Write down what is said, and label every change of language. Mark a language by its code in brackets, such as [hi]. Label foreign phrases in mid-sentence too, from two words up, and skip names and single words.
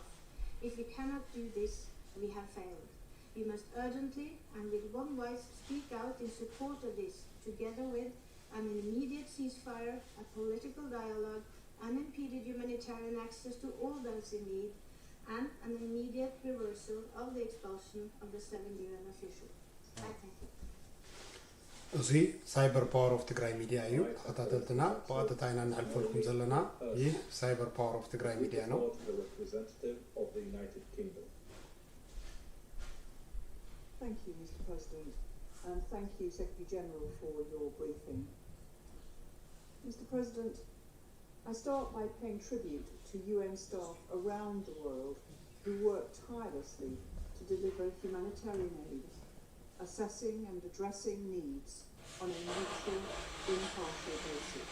[en] If we cannot do this, we have failed. We must urgently and with one voice speak out in support of this, together with an immediate ceasefire, a political dialogue, unimpeded humanitarian access to all those in need, and an immediate reversal of the expulsion of the 7 UN officials. I thank you. [ti] እዚ ሳይበር ፓወር ኦፍ ትግራይ ሚዲያ እዩ ተከታተልትና በአጠታይና እናልፈልኩም ዘለና [am] ይህ ሳይበር ፓወር ኦፍ ትግራይ ሚዲያ ነው [en] Thank you, Mr. President, and thank you, Secretary General, for your briefing. Mr. President, I start by paying tribute to UN staff around the world who work tirelessly to deliver humanitarian aid, assessing and addressing needs on a neutral, impartial basis.